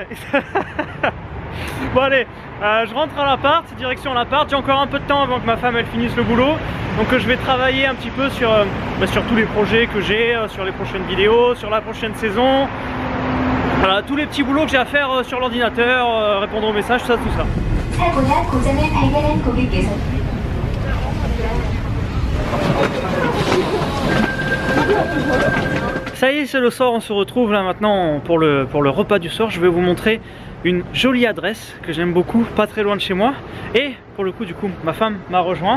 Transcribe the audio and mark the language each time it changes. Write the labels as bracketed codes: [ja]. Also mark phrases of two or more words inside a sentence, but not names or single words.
[fr] Bon allez, je rentre à l'appart, direction l'appart, j'ai encore un peu de temps avant que ma femme elle finisse le boulot. Donc je vais travailler un petit peu sur tous les projets que j'ai, sur les prochaines vidéos, sur la prochaine saison. Voilà, tous les petits boulots que j'ai à faire sur l'ordinateur, répondre aux messages, tout ça. [ko] 사고나 고장을 발견한 고객께서 [fr] Ça y est, c'est le soir, on se retrouve là maintenant pour le repas du soir. Je vais vous montrer une jolie adresse que j'aime beaucoup, pas très loin de chez moi. Et pour le coup, du coup, ma femme m'a rejoint.